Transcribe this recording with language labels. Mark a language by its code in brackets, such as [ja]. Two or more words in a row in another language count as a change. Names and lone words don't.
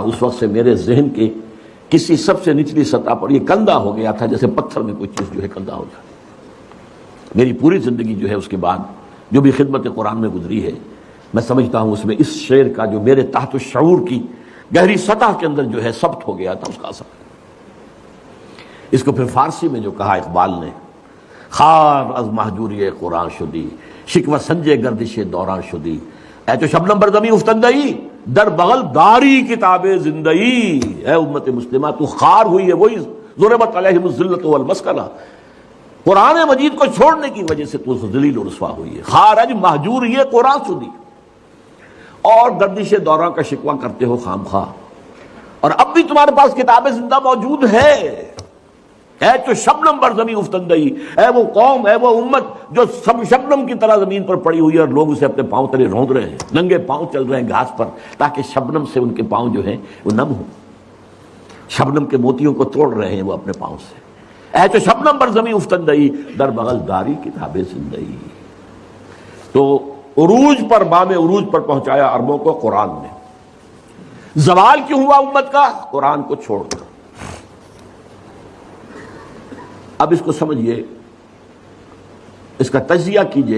[ur] اس وقت سے میرے ذہن کے کسی سب سے نچلی سطح پر یہ کندہ ہو گیا تھا، جیسے پتھر میں کوئی چیز جو ہے کندہ ہو جائے. میری پوری زندگی جو ہے اس کے بعد جو بھی خدمت قرآن میں گزری ہے، میں سمجھتا ہوں اس میں اس شعر کا جو میرے تحت الشعور کی گہری سطح کے اندر جو ہے ثبت ہو گیا تھا، اس کا اثر. اس کو پھر فارسی میں جو کہا اقبال نے، [fa] خار از محجوری قرآن شدی، شکوہ سنجے گردش دوران شدی، اے تو شبنم بر زمین افتندئی، در بغل داری کتاب زندئی. [ur] اے امت مسلمہ تو خار ہوئی ہے، وہی [ar] ضربت علیہم الذلۃ والمسکنہ. [ur] قرآن مجید کو چھوڑنے کی وجہ سے تو ذلیل و رسوا ہوئی ہے. [fa] خارج محجور یہ قرآن شدی، [ur] اور گردش دوران کا شکوہ کرتے ہو خام خواہ. اور اب بھی تمہارے پاس کتاب زندہ موجود ہے. [fa] اے تو شبنم بر زمین افتندئی، [ur] اے وہ قوم، اے وہ امت جو سب شبنم کی طرح زمین پر پڑی ہوئی ہے، اور لوگ اسے اپنے پاؤں تلے روند رہے ہیں، ننگے پاؤں چل رہے ہیں گھاس پر، تاکہ شبنم سے ان کے پاؤں جو ہیں وہ نم ہوں. شبنم کے موتیوں کو توڑ رہے ہیں وہ اپنے پاؤں سے. [fa] اے تو شبنم بر زمین افتندئی، در بغل داری کتاب زندئی. [ur] تو عروج پر، بام عروج پر پہنچایا عربوں کو قرآن نے. زوال کیوں ہوا امت کا؟ قرآن کو چھوڑ کر. اب اس کو سمجھیے، اس کا تجزیہ کیجئے.